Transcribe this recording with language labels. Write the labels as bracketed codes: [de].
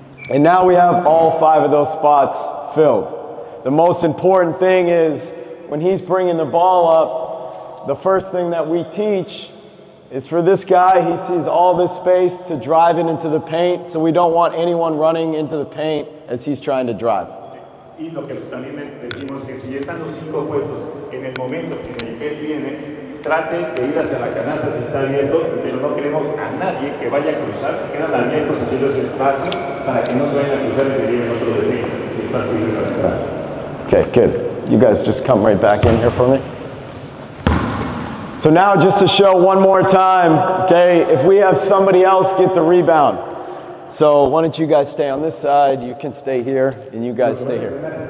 [en] And now we have all 5 of those spots filled. The most important thing is when he's bringing the ball up, the first thing that we teach is for this guy, he sees all this space to drive it into the paint, so we don't want anyone running into the paint as he's trying to drive. [es] Y lo que también decimos que si están los 5 puestos en el momento en el que él viene, trate de ir hacia la canasta si está abierto, pero no queremos a nadie que vaya a cruzar, se quedan abiertos haciendo ese espacio para que no se vayan a cruzar y que lleguen otro defensa si está libre para entrar. [en] Okay, good. You guys just come right back in here for me. So now just to show one more time, okay, if we have somebody else get the rebound. So why don't you guys stay on this side, you can stay here, and you guys stay here.